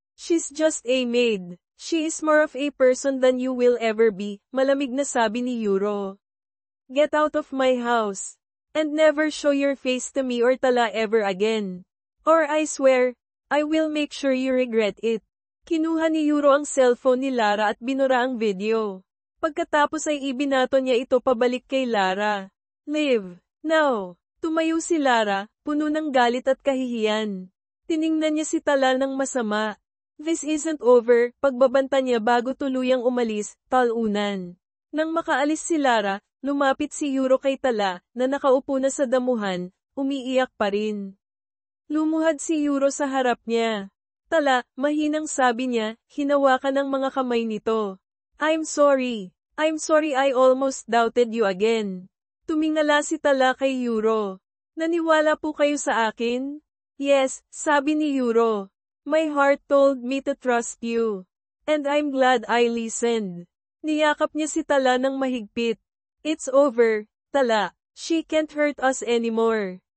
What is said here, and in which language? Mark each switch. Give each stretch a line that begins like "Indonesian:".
English: She's just a maid. She is more of a person than you will ever be,
Filipino: malamig na sabi ni Euro.
English: Get out of my house. And never show your face to me or Tala ever again. Or I swear, I will make sure you regret it.
Filipino: Kinuha ni Euro ang cellphone ni Lara at binura ang video. Pagkatapos ay ibinato niya ito pabalik kay Lara.
English: Live. Now.
Filipino: Tumayo si Lara, puno ng galit at kahihiyan. Tiningnan niya si Tala ng masama.
English: This isn't over,
Filipino: pagbabanta niya bago tuluyang umalis, talunan. Nang makaalis si Lara, lumapit si Euro kay Tala, na nakaupo na sa damuhan, umiiyak pa rin. Lumuhad si Euro sa harap niya. Tala, mahinang sabi niya, hinawakan ng mga kamay nito.
English: I'm sorry. I'm sorry I almost doubted you again.
Filipino: Tumingala si Tala kay Euro. Naniwala po kayo sa akin? Yes, sabi ni Euro.
English: My heart told me to trust you. And I'm glad I listened.
Filipino: Niyakap niya si Tala ng mahigpit.
English: It's over, Tala. She can't hurt us anymore.